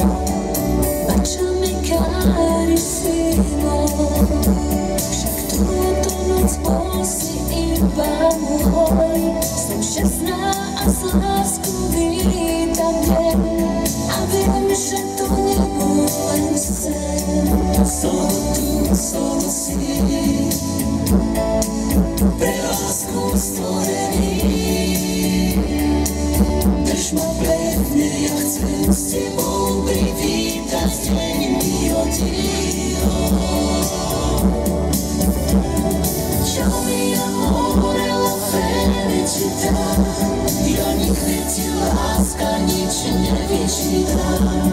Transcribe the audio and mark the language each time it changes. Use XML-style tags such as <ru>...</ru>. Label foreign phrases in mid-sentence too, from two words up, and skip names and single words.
<it>Baciami carissimo,</it> <sk>však túto noc bol si iba môj. Som šťastná a z lásku vítam deň a viem, že to nebol len sen.</sk> <it>Solo tu, solo si,</it> <sk>pre lásku stvorený. Drž ma pevne, ja chcem s tebou privítať deň od dňa.</sk> <it>Čau mi amore, la felicità,</it> <sk>ja nikdy ti láska nič nevyčítam.</sk>